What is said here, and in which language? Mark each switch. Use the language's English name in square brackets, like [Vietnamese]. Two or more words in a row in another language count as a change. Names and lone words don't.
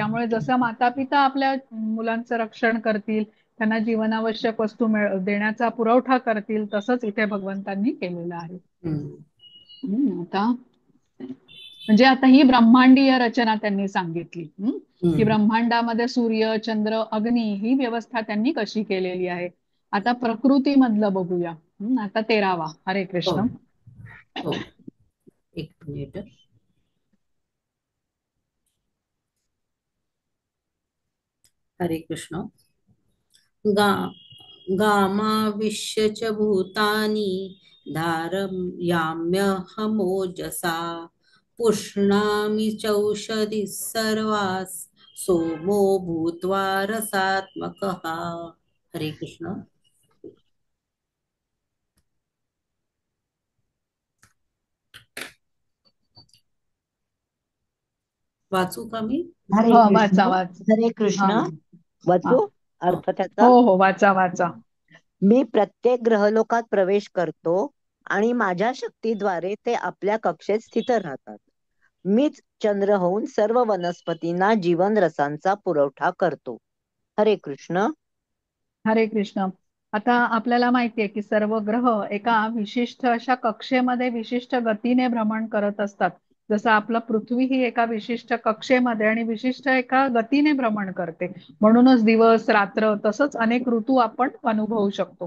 [Marathi] त्यामुळे जसं माता पिता आपल्या मुलांचं रक्षण करतील, त्यांना जीवनावश्यक वस्तू देण्याचा पुरवठा करतील, तसंच इथे भगवंतांनी केलेलं आहे. हम्म. आता म्हणजे आता ही ब्रह्मांडीय रचना त्यांनी सांगितली, की हम्म. ब्रह्मांडामध्ये सूर्य चंद्र अग्नी ही व्यवस्था त्यांनी कशी केलेली आहे. आता प्रकृतीमधलं बघूया. आता 13वा. [Sanskrit] हरे [Marathi] हो [Sanskrit] कृष्ण. [Marathi] हो, एक मिनिट. [Sanskrit] हरे कृष्ण. गा गामाविश्य च भूतानि धारयाम्यहमोजसा पुष्णामि चौषधिः सर्वाः सोमो भूत्वा रसात्मकः. हरे कृष्ण. [Marathi] वाचू का मी? [Sanskrit] हरे [Marathi] हो, [Sanskrit] कृष्ण. [Marathi] वाचा वाचा. [Sanskrit] हरे [Marathi] हा [Sanskrit] कृष्ण. [Marathi] हा वाचू हो. अर्थ त्याचा? हो हो, वाचा वाचा. मी प्रत्येक ग्रहलोकात प्रवेश करतो आणि माझ्या शक्तीद्वारे ते आपल्या कक्षेत स्थित राहतात. मीच चंद्र होऊन सर्व वनस्पतींना जीवन रसांचा पुरवठा करतो. [Sanskrit] हरे कृष्ण. हरे कृष्ण. [Marathi] आता आपल्याला माहितीये की सर्व ग्रह एका विशिष्ट अशा कक्षेमध्ये विशिष्ट गतीने भ्रमण करत असतात. जसं आपलं पृथ्वी ही एका विशिष्ट कक्षेमध्ये आणि विशिष्ट एका गतीने भ्रमण करते. म्हणूनच दिवस रात्र तसंच अनेक ऋतू आपण अनुभवू शकतो.